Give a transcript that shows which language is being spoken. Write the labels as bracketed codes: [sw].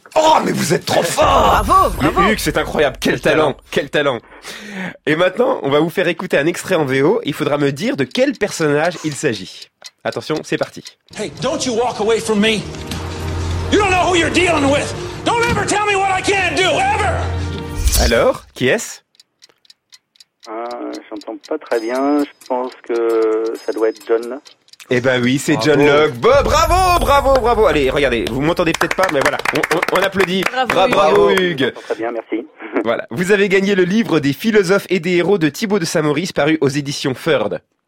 [fr] Oh, mais vous êtes trop fort. Bravo, bravo. Hugues, c'est incroyable. Quel talent. Et maintenant, on va vous faire écouter un extrait en VO. Il faudra me dire de quel personnage il s'agit. Attention, c'est parti. [en] Hey, don't you walk away from me. You don't know who you're dealing with. Don't ever tell me what I can't do, ever! [fr] Alors, qui est-ce? J'entends pas très bien, je pense que ça doit être John. Eh ben oui, c'est bravo. John Locke. Bon, bravo. Allez, regardez, vous m'entendez peut-être pas, mais voilà, on applaudit. Bravo Hugues. Très bien, merci. Voilà, vous avez gagné le livre des philosophes et des héros de Thibaut de Saint-Maurice, paru aux éditions Ferd.